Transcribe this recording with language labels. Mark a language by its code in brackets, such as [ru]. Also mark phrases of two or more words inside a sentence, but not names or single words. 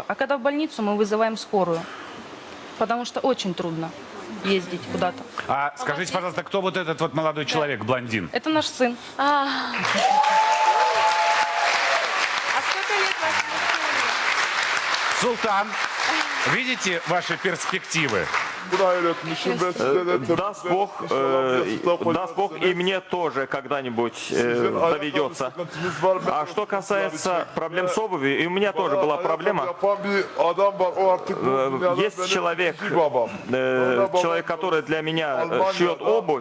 [ru] А когда в больницу, мы вызываем скорую. Потому что очень трудно ездить куда-то. А скажите, пожалуйста, кто вот этот вот молодой человек, блондин? Это наш сын. А сколько лет вашему сыну? Султан, видите ваши перспективы? [tr] buna hayal etmişim ve size de [ru] Даст Бог, и мне тоже когда-нибудь доведется. А что касается проблем с обувью, и у меня тоже была проблема. Есть человек, который для меня шьет обувь.